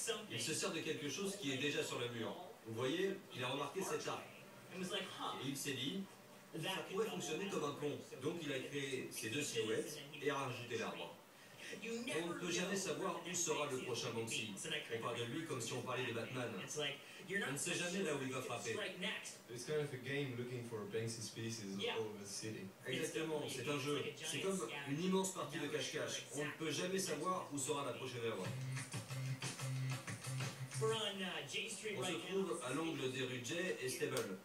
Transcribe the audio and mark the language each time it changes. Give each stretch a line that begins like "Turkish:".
French: Il se sert de quelque chose qui est déjà sur le mur. Vous voyez, il a remarqué cet arc. Et il s'est dit, ça pourrait fonctionner comme un pont. Donc il a créé ces 2 silhouettes et a rajouté l'arbre. On ne peut jamais savoir où sera le prochain Banksy. On parle de lui comme si on parlait de Batman. On ne sait jamais là où il va frapper.
English: It's kind of a game looking for Banksy species all over the city.
French: Exactement, c'est un jeu. C'est comme une immense partie de cache-cache. On ne peut jamais savoir où sera la prochaine œuvre. On se trouve à l'angle des rues Jay et Stable.